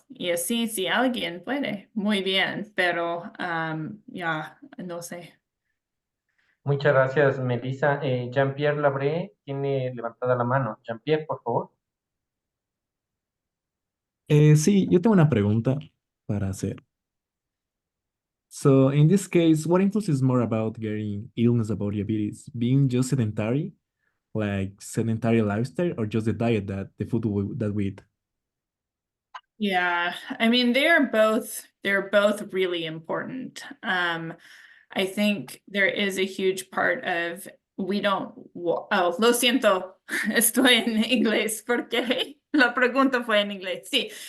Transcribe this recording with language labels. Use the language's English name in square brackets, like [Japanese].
[Spanish] Y así, si alguien puede, muy bien, pero ya, no sé. muchas gracias, Melissa. Jean-Pierre Labré tiene levantada la mano. Jean-Pierre, por favor. Sí, yo tengo una pregunta para hacer. [English] So, in this case, what influences more about getting illness about diabetes? Being just sedentary, like sedentary lifestyle, or just the diet that the food that we eat? Yeah, I mean they're both really important. I think there is a huge part of we don't [Spanish] oh, lo siento, estoy en inglés porque la pregunta fue en inglés. Sí.